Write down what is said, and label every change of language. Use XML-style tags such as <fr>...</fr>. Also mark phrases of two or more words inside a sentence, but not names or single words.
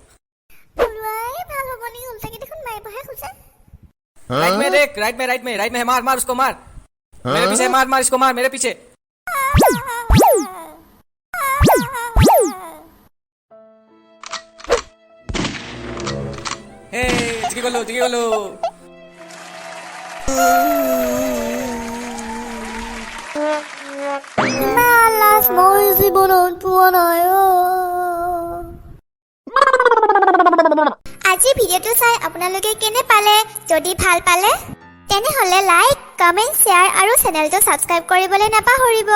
<hi>राइट में देख, राइट में है, मार उसको, मार। मेरे पीछे मार इसको, मार मेरे पीछे। हे जिगी बोलो।</hi> <as>আজি ভিডিঅ'টো চাই আপোনালোকে কেনে পালে? যদি ভাল পালে তেনেহলে লাইক, কমেন্ট, শ্বেয়াৰ আৰু চেনেলটো ছাবস্ক্ৰাইব কৰিবলৈ নাপাহৰিব।</as>